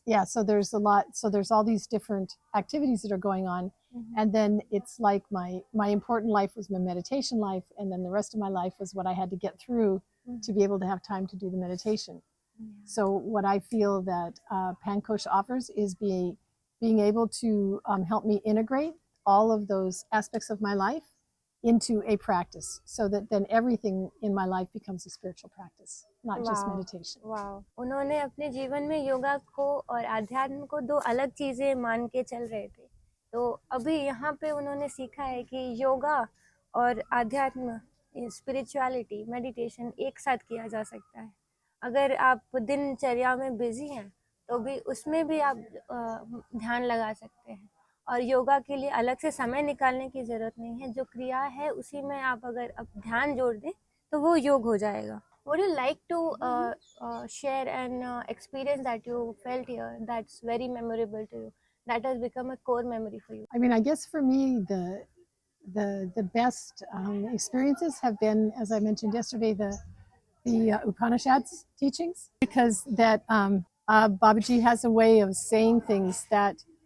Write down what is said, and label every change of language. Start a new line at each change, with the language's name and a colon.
English: So there's all these different activities that are going on, and then it's like my important life was my meditation life, and then the rest of my life was what I had to get through to be able to have time to do the meditation. So what I feel that Pankosha offers is being able to help me integrate all of those aspects of my life into a practice, so that then everything in my life becomes a spiritual practice, not just
Hindi: वाह
English: meditation.
Hindi: वाह उन्होंने अपने जीवन में योगा को और आध्यात्म को दो अलग चीजें मान के चल रहे थे, तो अभी यहाँ पे उन्होंने सीखा है कि योगा और आध्यात्म, स्पिरिचुअलिटी, मेडिटेशन एक साथ किया जा सकता है। अगर आप दिनचर्या में बिजी हैं तो भी उसमें भी आप ध्यान लगा सकते हैं, और योगा के लिए अलग से समय निकालने की ज़रूरत नहीं है। जो क्रिया है उसी में आप अगर ध्यान जोड़ दें तो वो योग हो जाएगा।
English: Would you like to share an experience that you felt here that's very memorable to you, that has become a core memory for you? I mean, I guess for me, the best experiences have been, as I mentioned yesterday, the Upanishads teachings, because that Babaji has a way of saying things that,